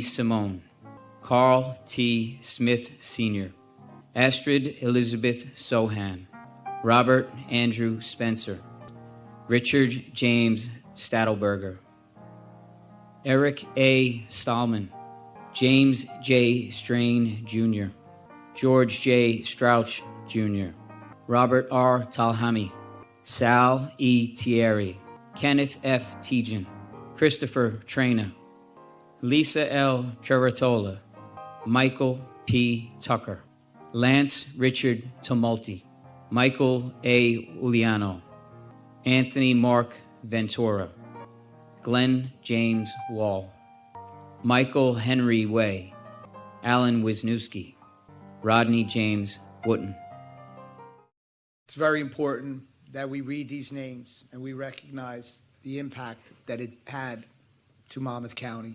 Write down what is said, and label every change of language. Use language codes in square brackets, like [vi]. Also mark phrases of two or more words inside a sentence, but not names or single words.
[en] Simone, Carl T. Smith Sr., Astrid Elizabeth Sohan, Robert Andrew Spencer, Richard James Stadelberger, Eric A. Stahlman, James J. Strain Jr., George J. Strouch Jr., Robert R. Talhami, Sal E. Thierry, Kenneth F. Tejan, Christopher Traina, Lisa L. Cheratola, Michael P. Tucker, Lance Richard Tumulty, Michael A. Uliano, Anthony Mark Ventura, Glenn James Wall, Michael Henry Way, Alan Wisniewski, Rodney James Wooten. It's very important that we read these names and we recognize the impact that it had to Monmouth County.